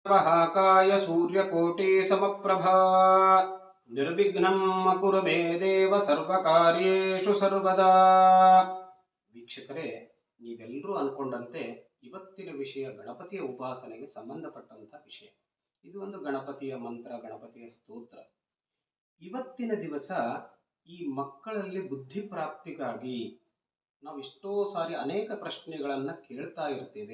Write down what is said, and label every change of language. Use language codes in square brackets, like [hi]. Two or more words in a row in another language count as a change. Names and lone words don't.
[sa] महाकाय सूर्यकोटि समप्रभा निर्विघ्नं कुरु मे देव सर्वकार्येषु सर्वदा. [kn] ವೀಕ್ಷಕರೇ, ನೀವೆಲ್ಲರೂ ಅನ್ಕೊಂಡಂತೆ ಇವತ್ತಿನ ವಿಷಯ ಗಣಪತಿಯ ಉಪಾಸನೆಗೆ ಸಂಬಂಧಪಟ್ಟಂತ ವಿಷಯ. ಇದು ಒಂದು ಗಣಪತಿಯ ಮಂತ್ರ, ಗಣಪತಿಯ ಸ್ತೋತ್ರ. ಇವತ್ತಿನ ದಿವಸ ಈ ಮಕ್ಕಳಲ್ಲಿ ಬುದ್ಧಿ ಪ್ರಾಪ್ತಿಗಾಗಿ ನಾವು ಎಷ್ಟೋ ಸಾರಿ ಅನೇಕ ಪ್ರಶ್ನೆಗಳನ್ನ ಕೇಳ್ತಾ ಇರ್ತೇವೆ.